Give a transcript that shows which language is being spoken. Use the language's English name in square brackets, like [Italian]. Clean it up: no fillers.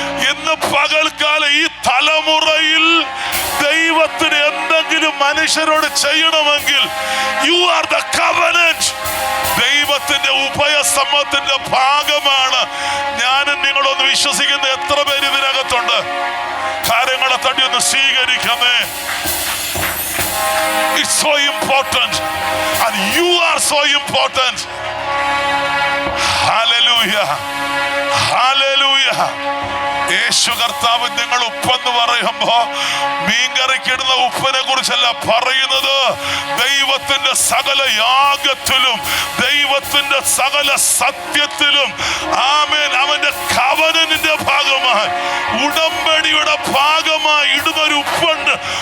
[Malayalam] ഇന്ന് പകൽക്കാലം ഈ തലമുറയിൽ ദൈവത്തിന് എന്തെങ്കിലും മനുഷ്യരോട് ചെയ്യണമെങ്കിൽ [English] You are the covenant. [Malayalam] ദൈവത്തിന്റെ ഉഭയസമ്മതത്തിന്റെ ഭാഗമാണ് ഞാനും നിങ്ങളൊന്ന് വിശ്വസിക്കുന്ന എത്ര പേര് ഇതിനകത്തുണ്ട്? കാര്യങ്ങളെ തട്ടി ഒന്ന് സ്വീകരിക്കുന്നേ. [English] It's so important and you are so important. Hallelujah, hallelujah. [Malayalam] യേശു കർത്താവ് നിങ്ങൾ ഉപ്പെന്ന് പറയുമ്പോ മീൻകറിക്കിടുന്ന ഉപ്പിനെ കുറിച്ചല്ല പറയുന്നത്. ദൈവത്തിന്റെ സകല യാഗത്തിലും ദൈവത്തിന്റെ സകല സത്യത്തിലും ആമേൻ അവന്റെ കവനന്റിന്റെ ഭാഗമായി ഉടമ്പടിയുടെ ഭാഗമായി ഇടുന്നൊരു ഉപ്പുണ്ട്.